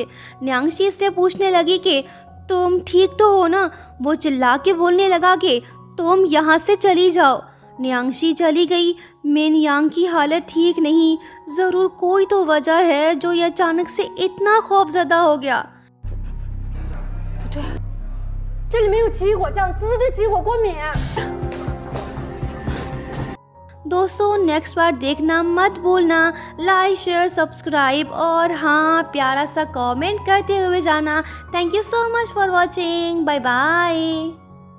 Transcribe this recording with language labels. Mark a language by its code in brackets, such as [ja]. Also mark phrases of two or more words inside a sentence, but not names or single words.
[hi] न्यांगशी इससे पूछने लगी कि तुम ठीक तो हो ना। वो चिल्ला के बोलने लगा कि तुम यहाँ से चली जाओ। न्यांगशी चली गई। मिन यांग की हालत ठीक नहीं, ज़रूर कोई तो वजह है जो ये अचानक से इतना खौफजदा हो गया। [zh] 这里面有奇异果酱，滋滋对奇异果过敏。 [hi] दोस्तों नेक्स्ट बार देखना मत भूलना। [en] like share subscribe [hi] और हाँ प्यारा सा कमेंट करते हुए जाना। [en] Thank you so much for watching. Bye bye.